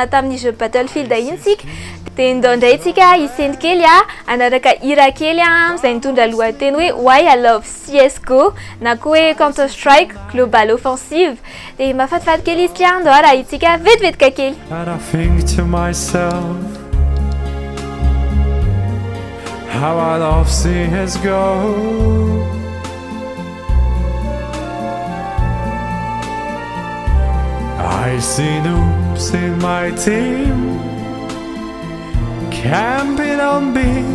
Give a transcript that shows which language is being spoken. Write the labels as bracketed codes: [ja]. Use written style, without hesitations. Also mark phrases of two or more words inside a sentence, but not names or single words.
[mg] tamin'ny jeu Battlefield iny tsika dia ndao indray tsika hiseny kely anaraka hira kely izay nitondra lohateny hoe Why I Love CSGO na koa hoe Counter Strike Global Offensive dia mahafatifaty kely izy tia andao raha itsika vetivetika kely. [en] And I think to myself, how I love CSGO. I see noobs in my team camping on B.